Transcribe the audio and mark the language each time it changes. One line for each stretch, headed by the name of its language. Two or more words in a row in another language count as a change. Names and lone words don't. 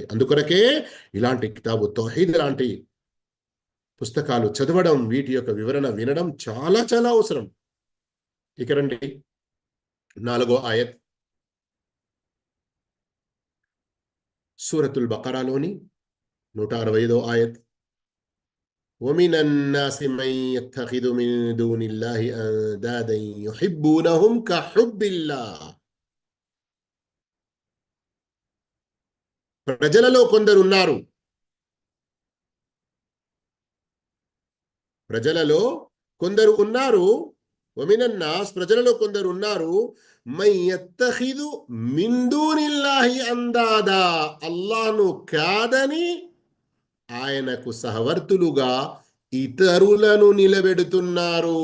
Telugu: అందుకొరకే ఇలాంటి కితాబు తౌహీద్ లాంటి పుస్తకాలు చదవడం, వీటి యొక్క వివరణ వినడం చాలా చాలా అవసరం. ఇక రండి, 4వ ఆయత్ సూరతుల్ బకరాలోని 165వ ఆయత్.
Arabic: ومن الناس من يتخذ من دون الله أندادا يحبونهم كحب الله.
Telugu: ప్రజలలో కొందరు ఉన్నారు, ప్రజలలో కొందరు ఉన్నారు. వమినన్నాస్, ప్రజలలో కొందరు ఉన్నారు,
Arabic: من يتخذ من دون الله أندادا,
Telugu: అల్లాహ్ను కాదని ఆయనకు సహవర్తులుగా ఇతరులను నిలబెడుతున్నారు.